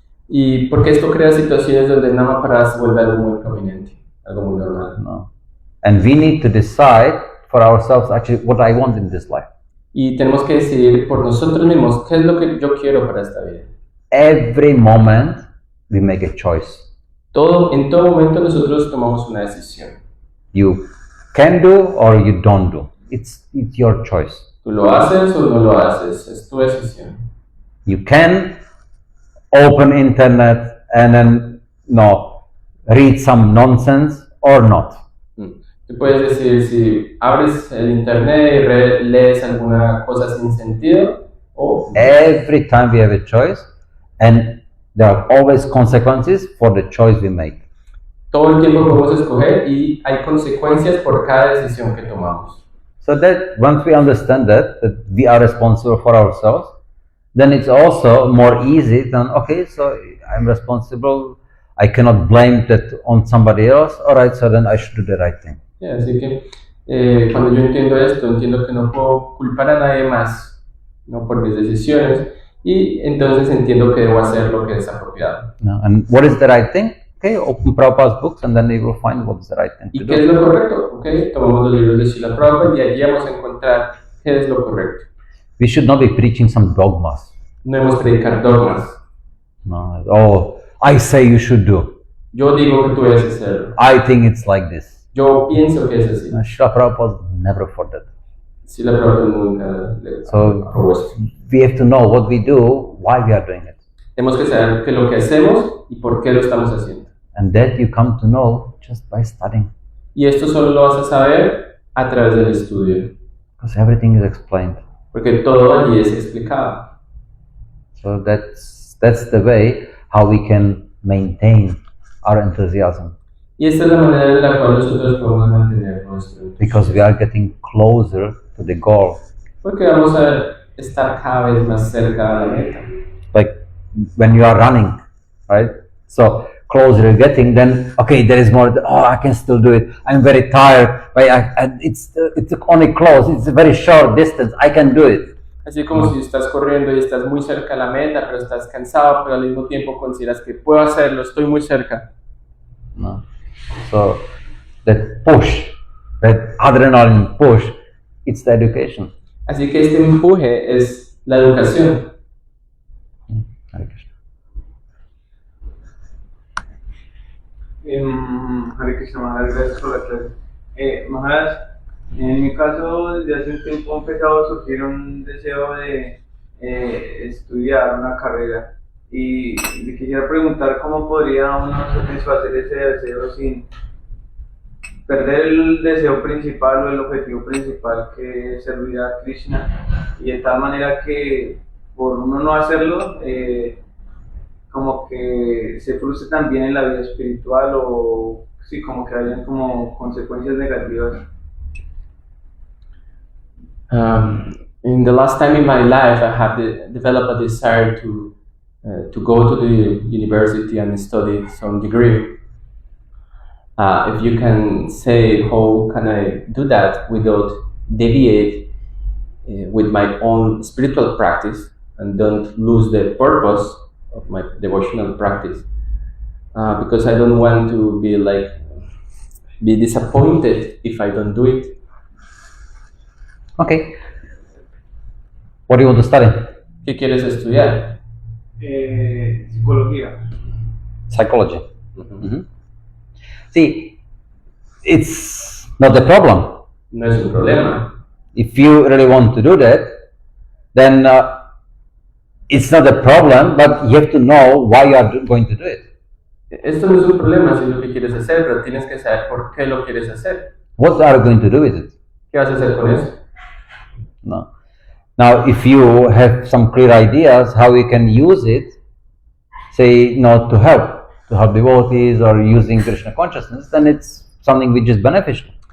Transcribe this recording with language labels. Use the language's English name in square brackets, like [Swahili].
[Spanish] Y porque esto crea situaciones donde Namaparad se vuelve algo muy prominente, algo muy normal. [English] No. And we need to decide for ourselves actually what I want in this life. [Spanish] Y tenemos que decidir por nosotros mismos qué es lo que yo quiero para esta vida. [English] Every moment we make a choice. [Spanish] En todo momento nosotros tomamos una decisión. [English] You can do or you don't do. It's your choice. [Spanish] Tú lo haces o no lo haces, es tu decisión. [English] You can open internet and then read some nonsense or not. [Spanish] Tú puedes decir si abres el internet y lees alguna cosa sin sentido o... [English] Every time we have a choice and there are always consequences for the choice we make. [Spanish] Todo el tiempo podemos escoger y hay consecuencias por cada decisión que tomamos. [English] So that once we understand that we are responsible for ourselves, then it's also more easy than, okay, so I'm responsible, I cannot blame that on somebody else, alright, so then I should do the right thing. [Spanish] Yeah, así que cuando yo entiendo esto, entiendo que no puedo culpar a nadie más, no por mis decisiones, y entonces entiendo que debo hacer lo que es apropiado. [English] No, and what is the right thing? Okay, open Prabhupada's books and then you will find what is the right thing [Spanish] ¿Y [English] to [Spanish] qué [English] do. [Spanish] es lo correcto? Okay, tomamos los libros de Srila Prabhupada y allí vamos a encontrar qué es lo correcto. [English] We should not be preaching some dogmas. [Spanish] No debemos predicar dogmas. [English] No, oh, I say you should do. [Spanish] Yo digo que tú debes hacerlo. [English] I think it's like this. [Spanish] Yo pienso que es así. [English] No, Srila Prabhupada never for that. [Spanish] Srila Prabhupada nunca le [English] So [Spanish] aprobó esto. [English] we have to know what we do, why we are doing it. [Spanish] Tenemos que saber qué es lo que hacemos y por qué lo estamos haciendo. [English] And that you come to know just by studying. [Spanish] Y esto solo lo vas a saber a través del estudio, [English] Because everything is explained. [Spanish] porque todo allí es explicado. [English] So that's the way how we can maintain our enthusiasm. [Spanish] Y esta es la manera en la cual nosotros podemos mantener nuestro entusiasmo. [English] Because we are getting closer to the goal. [Spanish] Porque vamos a estar cada vez más cerca de la meta. [English] Like when you are running, right? So closer you're getting, then okay, there is more. Oh, I can still do it. I'm very tired, but it's only close. It's a very short distance. I can do it. [Spanish] Así como si estás corriendo y estás muy cerca de la meta, pero estás cansado, pero al mismo tiempo consideras que puedo hacerlo, estoy muy cerca. [English] No. So that push, that adrenaline push, it's the education. [Spanish] Así que este empuje es la educación. Hare Krishna. Hare Krishna Maharaj, gracias por la clase. Maharaj, en mi caso, desde hace un tiempo ha empezado a surgir un deseo de estudiar una carrera y le quisiera preguntar cómo podría uno satisfacer ese deseo sin perder el deseo principal o el objetivo principal, que es servir a Krishna, y de tal manera que por uno no hacerlo, como que se frustre también en la vida espiritual, o sí, como que hayan como consecuencias negativas. [English] In the last time in my life, I have developed a desire to go to the university and study some degree. If you can say, how can I do that without deviate with my own spiritual practice and don't lose the purpose of my devotional practice? Because I don't want to be disappointed if I don't do it. Okay. What do you want to study? [Spanish] ¿Qué quieres estudiar? Psicología. [English] Psychology. Mm-hmm. See, it's not a problem. [Spanish] No es un problema. [English] If you really want to do that, then it's not a problem, but you have to know why you are going to do it. [Spanish] Esto no es un problema si es lo que quieres hacer, pero tienes que saber por qué lo quieres hacer. [English] What are you going to do with it? [Spanish] ¿Qué vas a hacer con eso? [English] No. Now, if you have some clear ideas how you can use it, say, to help devotees or using Krishna consciousness, then it's something which is beneficial.